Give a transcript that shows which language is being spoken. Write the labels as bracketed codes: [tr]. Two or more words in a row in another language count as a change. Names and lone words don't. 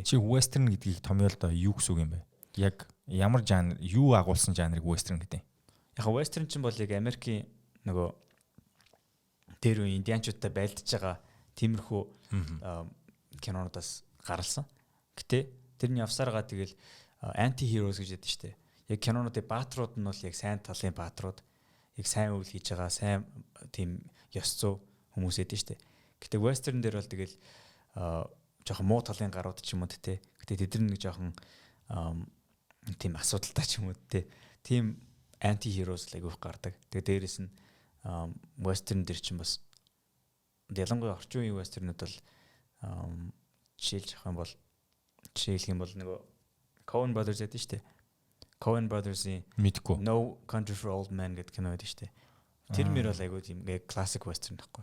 [mn] Чи western гэдгийг томьёолдоо юу гэсэн үг юм бэ? Яг ямар жанр, юу агуулсан жанрыг western гэдэг юм? Яг western чинь бол яг Америкийн нөгөө тэр үе индианчуудтай байлдаж байгаа тиймэрхүү кинонуудаас гаралсан. Гэтэ тэрний явсараа тэгэл [en] anti heroes [mn] гэж яддаг штэ. Яг кинонуудын бааtruуд нь бол яг сайн талын бааtruуд, яг сайн үйл хийж байгаа, сайн тийм ёс зүй хүмүүс яддаг штэ. Гэтэ western дээр бол тэгэл жоохон муу талын гарууд ч юм уу те. Гэтэ тэд нэг жоохон тийм асуудалтай ч юм уу те. Тийм [en] anti heroes [mn] л айгүйх гардаг. Тэгээ дээрэс нь western дээр чинь бас ялангуяа орчин үеийн westernуд бол жишээлж авах юм бол жишээлх юм бол нөгөө Coen Brothers гэдэг шүү дээ. Coen Brothers-ийн мэдгүй. No Country for Old Men гэдэг кино байдаг шүү дээ. Тэр мөр бол айгүй тийм [en] classic western [mn] гэхгүй.